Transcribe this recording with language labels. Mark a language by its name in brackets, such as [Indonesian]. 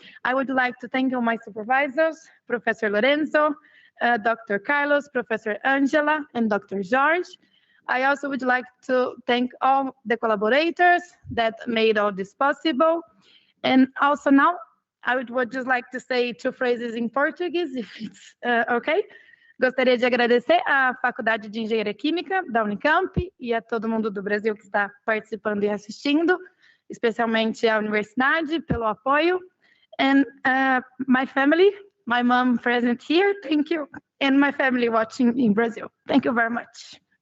[English] I would like to thank all my supervisors, Professor Lorenzo, Dr. Carlos, Professor Angela, and Dr. George. I also would like to thank all the collaborators that made all this possible. And also now, I would just like to say 2 phrases in Portuguese, if it's okay. [Portuguese] Gostaria de agradecer à Faculdade de Engenharia Química da Unicamp e a todo mundo do Brasil que está participando e assistindo, especialmente a universidade pelo apoio. [English] And my family, my mom present here, thank you. And my family watching in Brazil. Thank you very much.